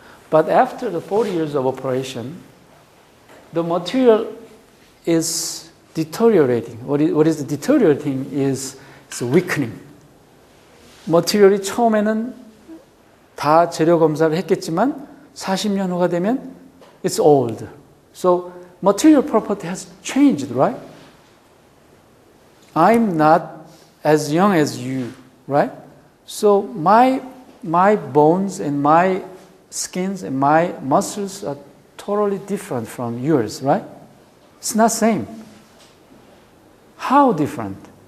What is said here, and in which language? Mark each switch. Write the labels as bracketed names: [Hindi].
[English] But after the 40 years of operation, the material is deteriorating. What is deteriorating is weakening. [Korean] material이 처음에는 다 재료 검사를 했겠지만 40년 후가 되면 [English] it's old. So material property has changed, right? I'm not as young as you, right? So my bones and my skins and my muscles are totally different from yours, right? It's not same. How different?